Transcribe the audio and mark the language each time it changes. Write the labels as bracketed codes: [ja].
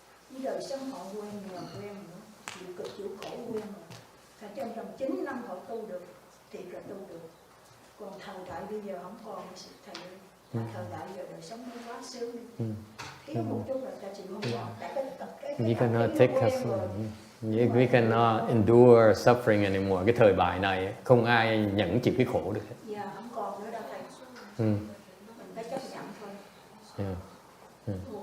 [vi] Với đời sống họ quen nghèo quen nữa, chịu cực chịu khổ quen rồi. Thành trong 9 năm họ tu được, thiệt là tu được. Còn thời đại bây giờ không còn thầy ơi. Thời đại giờ đời sống nó quá sướng đi. Thiếu một chút là ta chịu không có. Tại cái [en] We cannot take us. We cannot endure suffering anymore. [vi] Cái thời đại này không ai nhẫn chịu cái khổ được. Dạ không còn nữa đâu thầy. Mình phải chấp nhận thôi.